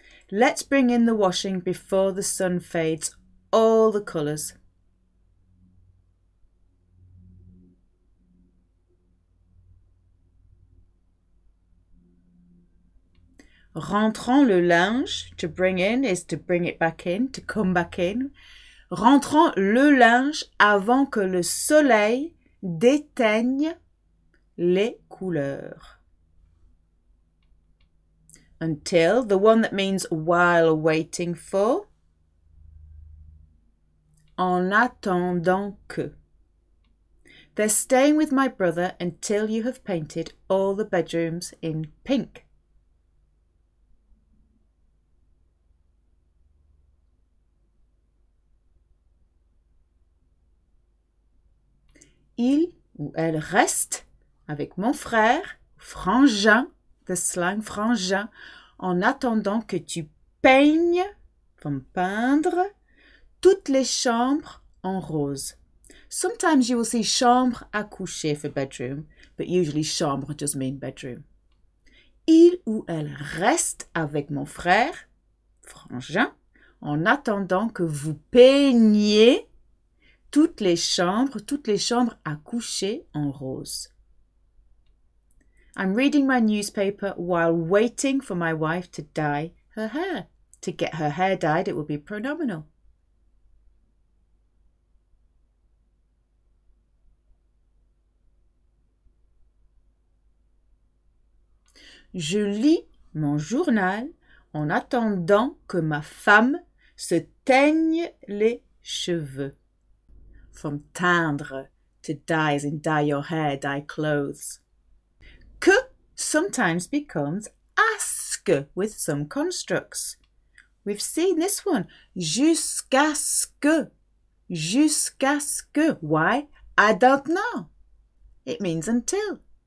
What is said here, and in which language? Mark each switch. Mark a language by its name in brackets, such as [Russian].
[English] Let's bring in the washing before the sun fades all the colours. [French] Rentrons le linge, [English] to bring in is to bring it back in, to come back in. [French] Rentrons le linge avant que le soleil déteigne les couleurs. [English] Until, the one that means while waiting for. [French] En attendant que. [English] They're staying with my brother until you have painted all the bedrooms in pink. [French] Il ou elle reste avec mon frère, frangin, [English] the slang [French] frangin, en attendant que tu peignes, from peindre, toutes les chambres en rose. [English] Sometimes you will see chambre à coucher for bedroom, but usually chambre just mean bedroom. [French] Il ou elle reste avec mon frère, frangin, en attendant que vous peigniez toutes les chambres à coucher en rose. [English] I'm reading my newspaper while waiting for my wife to dye her hair. To get her hair dyed, it will be pronominal. [French] Je lis mon journal en attendant que ma femme se teigne les cheveux. [English] From teindre, to dye as in dye your hair, dye clothes. Que sometimes becomes asque with some constructs. We've seen this one. [French] Jusqu'à ce que. Jusqu'à ce que. [English] Why? I don't know. It means until.